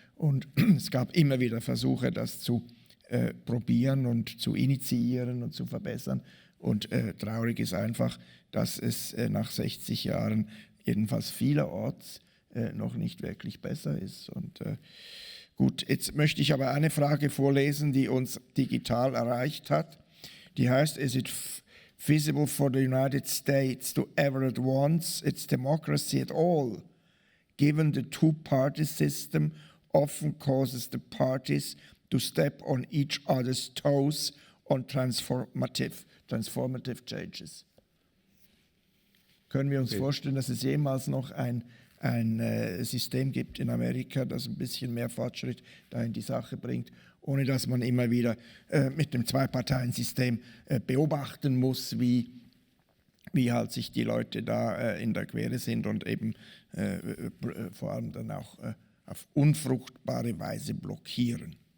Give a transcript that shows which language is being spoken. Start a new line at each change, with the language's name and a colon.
German: Und es gab immer wieder Versuche, das zu probieren und zu initiieren und zu verbessern. Und traurig ist einfach, dass es nach 60 Jahren jedenfalls vielerorts noch nicht wirklich besser ist. Und gut, jetzt möchte ich aber eine Frage vorlesen, die uns digital erreicht hat. Die heißt,
English: is it feasible for the United States to ever advance its democracy at all, given the two-party system often causes the parties to step on each other's toes on transformative changes?
German: Können wir uns vorstellen, dass es jemals noch ein System gibt in Amerika, das ein bisschen mehr Fortschritt da in die Sache bringt, ohne dass man immer wieder mit dem Zwei-Parteien-System beobachten muss, wie halt sich die Leute da in der Quere sind und eben vor allem dann auch auf unfruchtbare Weise blockieren.